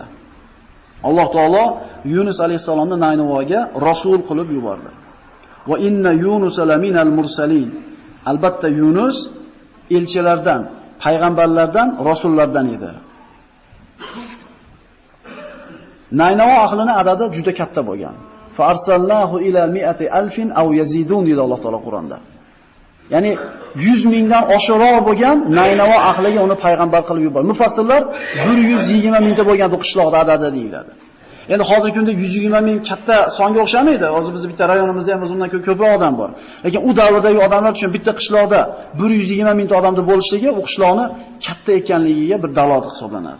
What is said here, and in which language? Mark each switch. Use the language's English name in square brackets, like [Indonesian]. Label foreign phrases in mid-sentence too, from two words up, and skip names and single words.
[Uzbek] Alloh taolo Yunus alayhisalomni Naynavoga rasul qilib yubordi. [Arabic] وإن يونس لمن المرسلين. [Uzbek] Albatta Yunus elchilardan, payg'ambarlardan, rasullardan edi. Naynavo ahlining adadi juda katta bo'lgan. [Arabic] فأرسلناه إلى 100,000 أو يزيدون [Uzbek] dedi Alloh taolo Qur'onda. Ya'ni 100 mingdan oshiqroq bo'lgan Naynavo ahliga uni payg'ambar qilib yubordi. Mufassirlar 120 mingta bo'lgan bu qishloqda adadi deyiladi. Endi hozirgi kunda 120 ming katta songa o'xshamaydi. Hozir bizning bitta rayonimizda ham o'zundan ko'proq odam bor. Lekin u davrdagi odamlar uchun bitta qishloqda 120 mingta odamda bo'lishligi u qishloqni katta ekanligiga bir dalolat hisoblanadi.